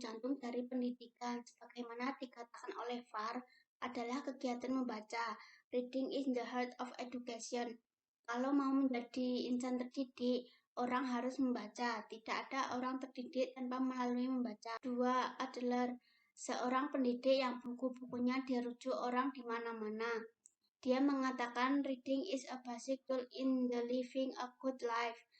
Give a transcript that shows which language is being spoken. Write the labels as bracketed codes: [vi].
[id] Jantung dari pendidikan. Sebagaimana dikatakan oleh VAR, adalah kegiatan membaca. [en] Reading is the heart of education. [id] Kalau mau menjadi insan terdidik, orang harus membaca. Tidak ada orang terdidik tanpa melalui membaca. 2. Adalah seorang pendidik yang buku-bukunya dirujuk orang di mana-mana. Dia mengatakan [en] reading is a basic tool in the living a good life.